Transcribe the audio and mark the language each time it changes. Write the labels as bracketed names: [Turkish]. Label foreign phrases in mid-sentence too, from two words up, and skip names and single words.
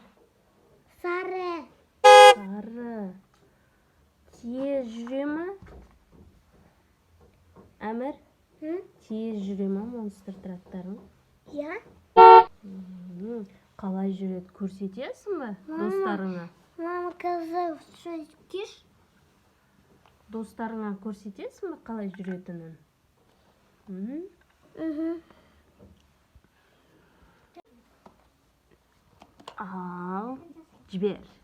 [Kazakh] Сары. Сары. Тез жүре ме? Әмір, тез жүре ме монстр трактарың? Я. Қалай жүреді, көрсетесің бе достарыңа? [Russian] Мама сказала, что тише. [Kazakh] Достарыңа көрсетесің бе қалай жүретінін? Ал, жібер.